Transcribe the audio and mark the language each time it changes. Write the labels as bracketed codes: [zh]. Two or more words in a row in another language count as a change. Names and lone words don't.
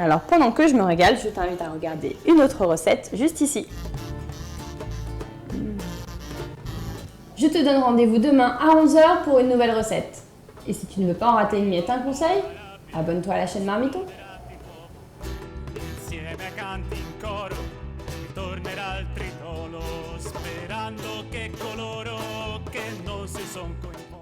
[fr] Alors pendant que je me régale, je t'invite à regarder une autre recette juste ici. Je te donne rendez-vous demain à 11 h pour une nouvelle recette. Et si tu ne veux pas en rater une miette, un conseil, abonne-toi à la chaîne Marmiton. [it] Tornerà il tritolo, sperando che coloro che non si son